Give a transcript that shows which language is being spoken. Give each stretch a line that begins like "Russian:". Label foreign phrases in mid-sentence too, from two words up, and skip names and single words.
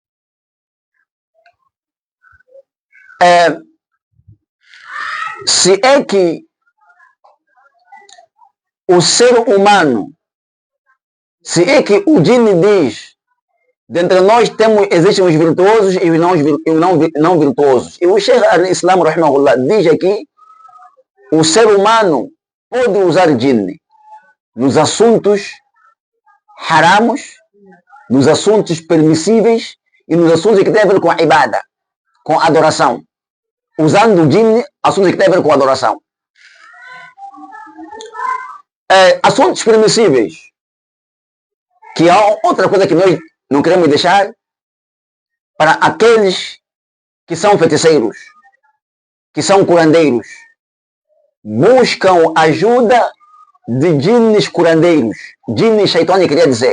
Portuguese: Se é que o ser humano, se é que o jinn diz Dentre nós existem os virtuosos e os não virtuosos. E o Sheikh al-Islam, rahimahullah, diz aqui: o ser humano pode usar jinn nos assuntos haramos, nos assuntos permissíveis e nos assuntos que têm a ver com a ibada, com a adoração. Usando o jinn, assuntos que têm a ver com a adoração. Assuntos permissíveis, que é outra coisa que nós não queremos deixar para aqueles que são feiticeiros, que são curandeiros, buscam ajuda de jinnes curandeiros, jinnes shaitani, queria dizer.